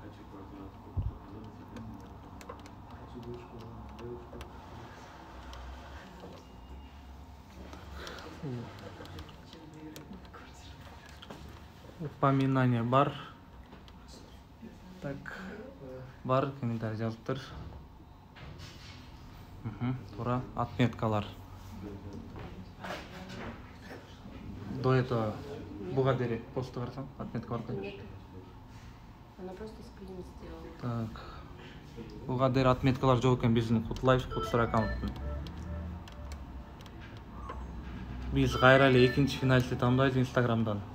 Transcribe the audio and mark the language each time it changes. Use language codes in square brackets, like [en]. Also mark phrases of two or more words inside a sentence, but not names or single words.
[ky] Упоминание бар. Так, бар, комментарий жазыптыр. Тура, отметкалар. [ru] До этого [ky] буга дери посту карасам, отметка бар. [ru] Она просто скрин сделала. Так. [ky] Буга дери отметкалар жок экен биздин Кутлайф аккаунттун. Биз кайра эле экинчи финалистти тандайбыз Инстаграмдан.